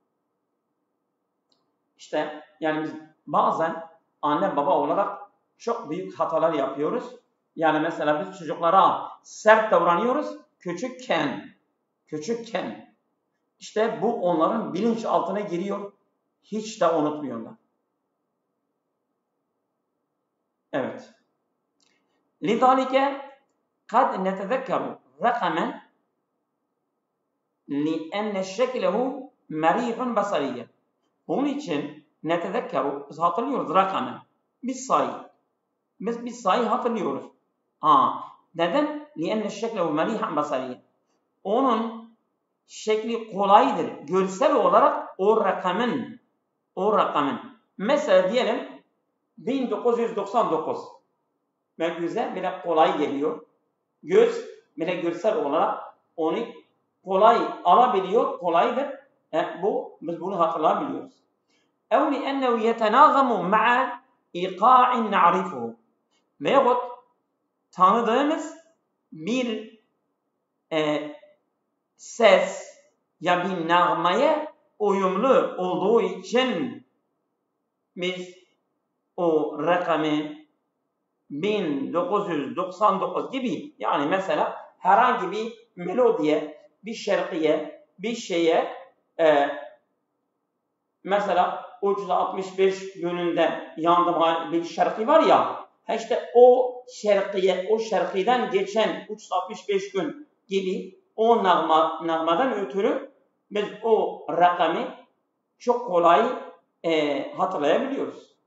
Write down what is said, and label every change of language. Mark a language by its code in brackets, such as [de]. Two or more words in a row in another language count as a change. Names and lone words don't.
[tr] İşte yani biz bazen anne baba olarak çok büyük hatalar yapıyoruz. Yani mesela biz çocuklara sert davranıyoruz küçükken. İşte bu onların bilinçaltına giriyor. Hiç de unutmuyorlar. Evet. [ar] لذلك قد نتذكر رقما لأن شكله مريح بصريا. [tr] Bunun için netezekkeru, biz hatırlıyoruz rakamı. Bir sayı hatırlıyoruz. Neden? [ar] لأن شكله مريح بصريا. [tr] Onun şekli kolaydır. Görsel olarak o rakamın. Mesela diyelim 1999. Ve göze bile kolay geliyor. Göz bile görsel olarak onu kolay alabiliyor, kolaydır. Biz bunu hatırlayabiliyoruz. [ar] اَوْ لِأَنَّهُ يَتَنَاغَمُ مَعَ اِقَاعٍ نَعْرِفُهُ. [tr] Veyahut tanıdığımız bir ses ya bir nağmaya uyumlu olduğu için biz o rakamı 1999 gibi, yani mesela herhangi bir melodiye, bir şarkıya, bir şeye mesela 365 gününde yandım bir şarkı var ya, işte o şarkıdan geçen 365 gün gibi o nağmadan ötürü biz o rakamı çok kolay hatırlayabiliyoruz.